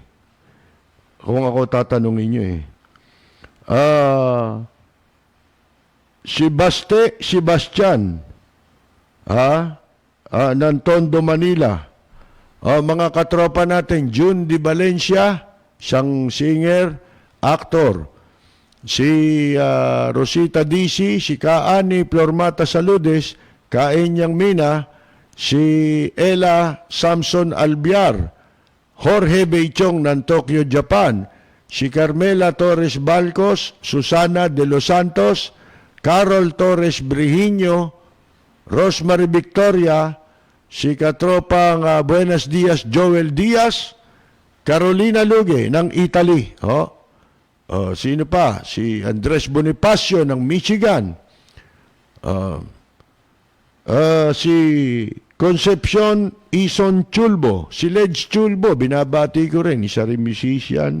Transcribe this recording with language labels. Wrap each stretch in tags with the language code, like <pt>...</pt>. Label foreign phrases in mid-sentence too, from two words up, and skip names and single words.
<tl>Kung ako tatanungin nyo eh. Sebastian ng Tondo, Manila. Mga katropa natin, June Di Valencia, siyang singer, actor. Si Rosita DC, si Kaani Flormata Saludes, Kaenyang Mina, si Ella Samson Albiar, Jorge Beichong ng Tokyo, Japan, si Carmela Torres Balcos, Susana de los Santos, Carol Torres Brihiño, Rosemary Victoria, si katropang Buenos Dias Joel Diaz, Carolina Luge ng Italy. Sino pa? Si Andres Bonifacio ng Michigan. Si Concepcion Ison Chulbo, si Ledge Chulbo, binabati ko rin, isa rin musician.</tl>